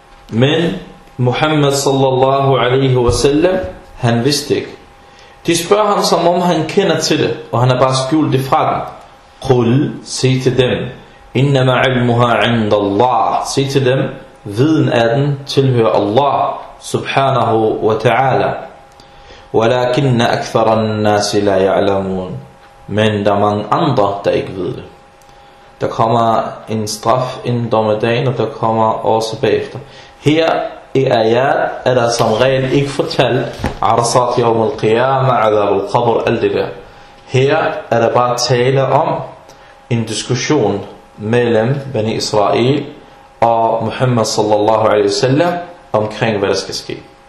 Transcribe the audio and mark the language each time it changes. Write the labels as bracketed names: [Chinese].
[Danish] Men Muhammad sallallahu alaihi wa sallam, han vidste ikke. De spørger ham, som om han kender til det, og han har bare skjult det fra dem. Qul, sig til dem. [Arabic] إنما علمها عند الله. [English] Say to them, [Danish] viden af den tilhører Allah [Arabic] سبحانه وتعالى. ولكن أكثر الناس لا يعلمون. [Danish] Men der er mange andre, der ikke ved det. Der kommer en straf inden dommedagen, og der kommer også bagefter. Her i ayat er der som regel ikke fortalt [Arabic] عرصات يوم القيامة عذاب القبر [Danish] alt det der. Her er der bare tale om en diskussion mellem Bani Israel og Muhammad sallallahu alaihi wasallam omkring, hvad der skal ske.